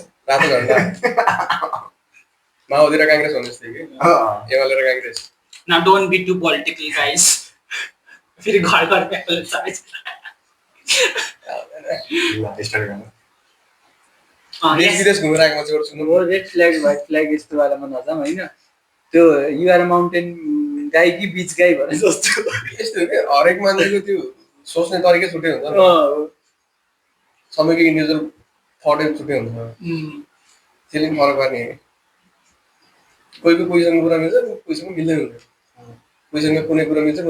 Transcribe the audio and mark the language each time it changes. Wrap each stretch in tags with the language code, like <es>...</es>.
<ne>रातो झन्डा माओवादी र काङ्ग्रेस भन्नु जस्तै कि एमाले र Congress</ne> <en>Now don't be too political, guys.</en> <hi>फिर घर घर में politics.</hi> <ne>स्टार्ट गर्नु देश</ne> <en>Yes.</en> <ne>विदेश घुमेर आएको मान्छेबाट सुन्नु हो रेड फ्ल्याग व्हाइट फ्ल्याग यस्तो वालामा नजाम होइन त्यो युआर माउन्टेन गाई कि बिच गाई भने जस्तो यस्तो हो कि हरेक मान्छेको त्यो सोच्ने तरिकै छुट्टै हुन्छ नि सबैको इन्डिभिजुअल थटै छुट्टै हुन्छ त्यसले पनि फरक पार्ने कोहीसँग कुरा मिल्छ कोहीसँग मिल्दैन हुन्छ कोहीसँग कुनै कुरा मिल्छ</ne>